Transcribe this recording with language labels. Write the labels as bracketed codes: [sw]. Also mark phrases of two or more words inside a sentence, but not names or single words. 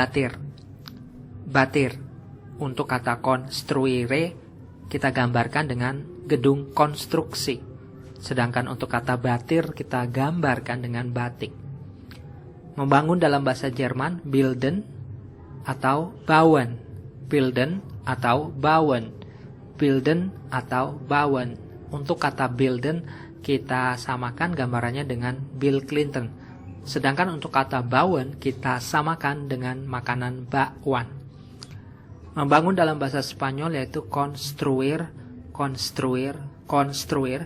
[fr] Batir. batir. [id] Untuk kata construire kita gambarkan dengan gedung konstruksi. Sedangkan untuk kata batir kita gambarkan dengan batik. Membangun dalam bahasa Jerman bilden atau bauen. [de] Bilden atau bauen. Bilden atau bauen. [id] Untuk kata bilden kita samakan gambarannya dengan Bill Clinton. Sedangkan untuk kata bauen kita samakan dengan makanan bakwan. Membangun dalam bahasa Spanyol yaitu [es] construir, construir, construir.